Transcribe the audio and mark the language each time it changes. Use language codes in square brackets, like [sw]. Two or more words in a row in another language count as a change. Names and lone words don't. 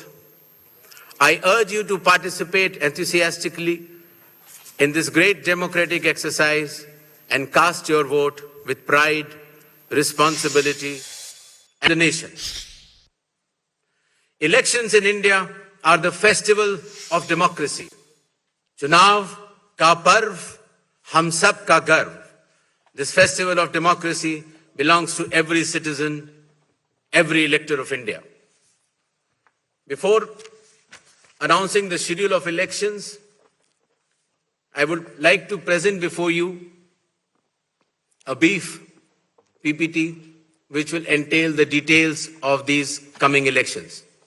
[en] I urge you to participate enthusiastically in this great democratic exercise and cast your vote with pride, responsibility, and the nation. Elections in India are the festival of democracy. [hi] चुनाव का पर्व, हम सब का गर्व. [en] This festival of democracy belongs to every citizen, every elector of India. Before announcing the schedule of elections, I would like to present before you a brief PPT which will entail the details of these coming elections.